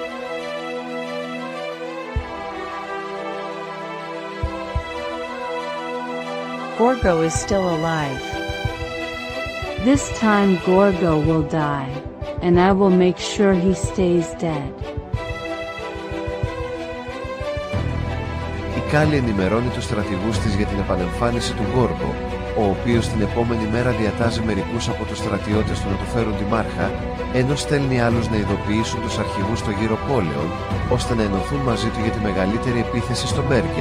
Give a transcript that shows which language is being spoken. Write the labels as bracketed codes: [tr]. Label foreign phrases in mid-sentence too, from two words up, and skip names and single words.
[en] Gorgo is still alive. This time Gorgo will die, and I will make sure he stays dead. [el] Η Κάλλη ενημερώνει τους στρατηγούς της για την επανεμφάνιση του Γκόργο, ο οποίος την επόμενη μέρα διατάζει μερικούς από τους στρατιώτες του να του φέρουν τη Μάρχα, ενώ στέλνει άλλους να ειδοποιήσουν τους αρχηγούς των γύρω πόλεων, ώστε να ενωθούν μαζί του για τη μεγαλύτερη επίθεση στο Μπέργεν.